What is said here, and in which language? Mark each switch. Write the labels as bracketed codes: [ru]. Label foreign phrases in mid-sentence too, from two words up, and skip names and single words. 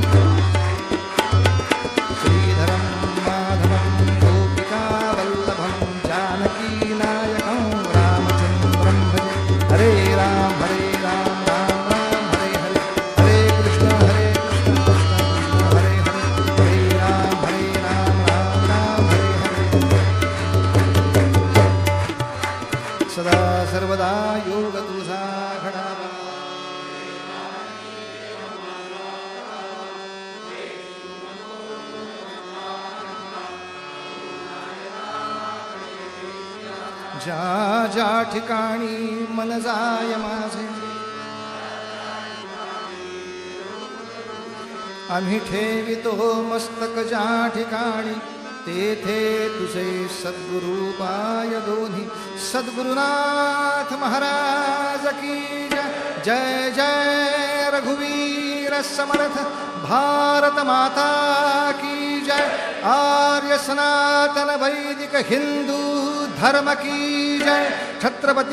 [sa] श्रीधरं माधवं गोपिकावल्लभं जानकीनायकं रामचन्द्रं भजे हरे राम राम राम हरे हरे हरे कृष्ण कृष्ण हरे हरे हरे राम राम हरे हरे [mr] सदा सर्वदा योग तुझा घडावा ज्या ज्या ठिकाणी मन जाय माझे आम्ही ठेवितो मस्तक ज्या ठिकाणी तेथे तुझे सद्गुरु पाय दोन्ही [hi] सद्गुरुनाथ महाराज की जय जय रघुवीर समर्थ भारत माता की जय आर्य सनातन वैदिक हिंदू धर्म की जय छत्रपति